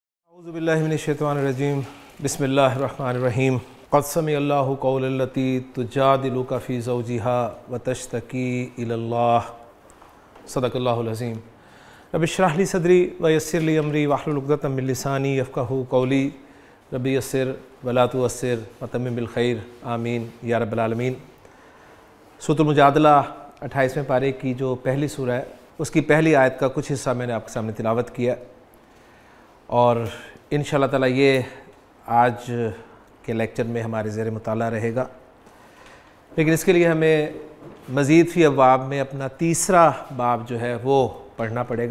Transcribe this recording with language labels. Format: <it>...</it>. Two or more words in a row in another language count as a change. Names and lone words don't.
<ar>أعوذ بالله من الشيطان الرجيم بسم الله الرحمن الرحيم قد سمع الله قول التي تجادلك في زوجها وتشتكي إلى الله صدق الله العظيم رب اشرح لي صدري ويسر لي أمري واحلل عقدة من لساني يفقهوا قولي رب يسر ولا تعسر وتمم بالخير آمين يا رب العالمين.</ar> <ur>سورۃ المجادلہ 28ویں پارے کی جو پہلی سورہ ہے اس کی پہلی آیت کا کچھ حصہ میں نے آپ کے سامنے تلاوت کیا اور</ur> <ar>إن شاء الله تعالى</ar> <ur>یہ آج کے لیکچر میں ہمارے زیر مطالعہ رہے گا. لیکن اس کے لیے ہمیں مزید فی ابواب میں اپنا تیسرا باب جو ہے وہ پڑھنا پڑے گا.</ur>